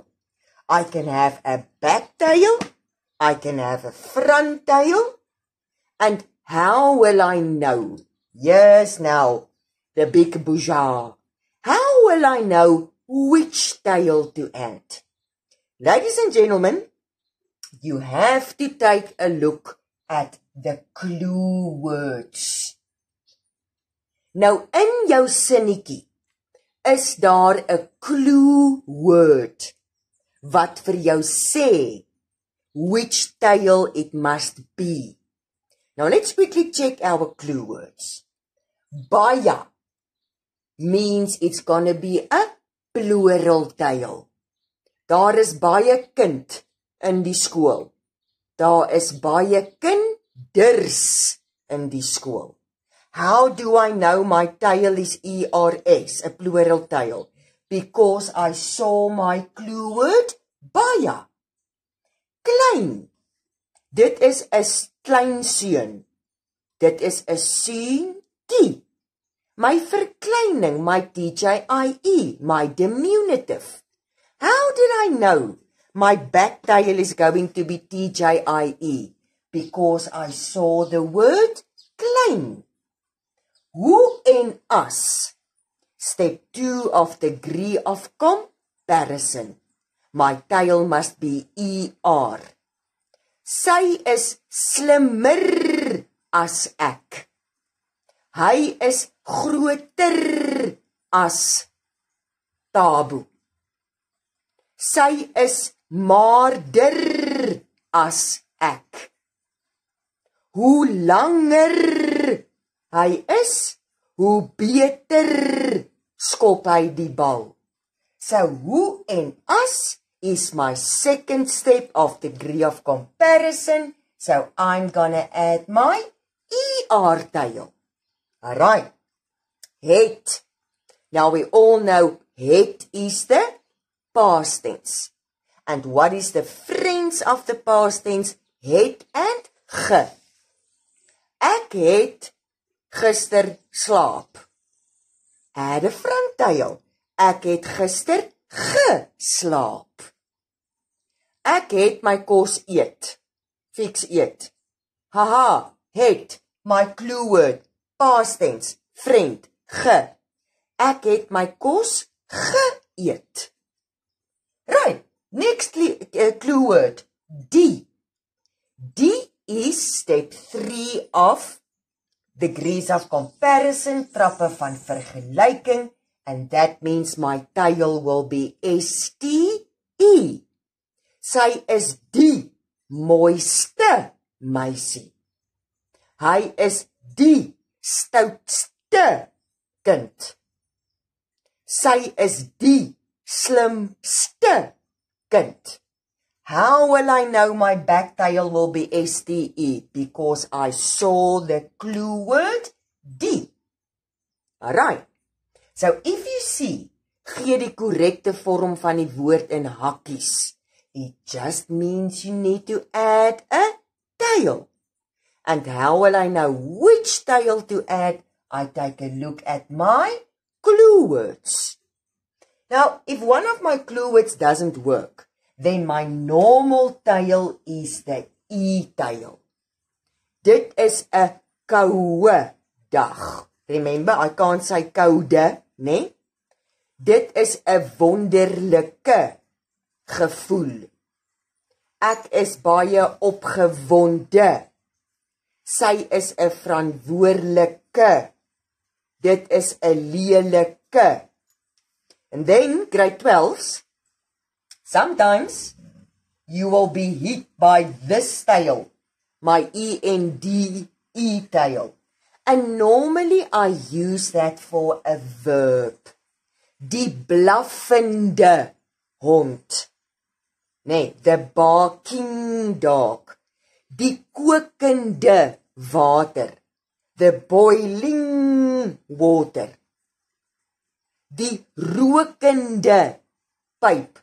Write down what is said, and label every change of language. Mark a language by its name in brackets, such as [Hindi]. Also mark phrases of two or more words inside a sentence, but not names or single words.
[English] I can have a back tail, I can have a front tail, and how will I know? Yes, now, the big bourgeois. How will I know which tail to add? Ladies and gentlemen, you have to take a look at the clue words. [Afrikaans] Nou, in jou sinnetjie is daar 'n [English] clue word [Afrikaans] wat vir jou sê [English] which tail it must be. Now, let's quickly check our clue words. Baie means it's gonna be a plural tail. [Afrikaans] Daar is baie kind in die skool. Daar is baie kinders in die skool. [English] How do I know my tail is ERS, a plural tail? Because I saw my clue word, baie. [Afrikaans] Klein. Dit is 'n klein seun. Dit is 'n seentjie. [English] My verkleining, my TJIE, my diminutive. How did I know my back tail is going to be TJIE? Because I saw the word klein. [Afrikaans] Who en as? [English] Step 2 of degree of comparison. My tail must be ER. [Afrikaans] Sy is slimmer as ek. Hy is groter as Tabu. Sy is maarder as ek. Hoe langer hy is, hoe beter skop hy die bal. [English] So, [Afrikaans] who en as [English] is my second step of degree of comparison. So, I'm gonna add my ER tail. Alright. Het. Now, we all know het is the past tense. And what is the friends of the past tense? [Afrikaans] Het and ge. Ek het gister slaap. [English] Add a front tail. [Afrikaans] Ek het gister geslaap. Ek het my kos eet. [English] Fix eet. Haha, het, my clue word, past tense, friend, [Afrikaans] ge. Ek het my kos geëet. [English] Right, next clue word, die. Die is step 3 of degrees of comparison, [Afrikaans] trappe van vergelyking, [English] and that means my tail will be STE. [Afrikaans] Sy is die mooiste meisie. Hy is die stoutste kind. Sy is die slimste kind. [English] How will I know my back tail will be STE? Because I saw the clue word die. Alright. So if you see, [Afrikaans] gee die korrekte vorm van die woord in hakkies. [English] It just means you need to add a tail. And how will I know which tail to add? I take a look at my clue words. Now, if one of my clue words doesn't work, then my normal tail is the E-tail. [Afrikaans] Dit is 'n koue dag. [English] Remember, I can't say koude, né? [Afrikaans] Dit is 'n wonderlike gevoel. Ek is baie opgewonde. Sy is 'n verantwoordelike. Dit is 'n lelike. [English] And then, grade 12s, sometimes you will be hit by this tail, my E-N-D-E tail. And normally I use that for a verb. [Afrikaans] Die blaffende hond. Nee, [English] the barking dog. [Afrikaans] Die kokende water. [English] The boiling water. [Afrikaans] Die rokende pipe.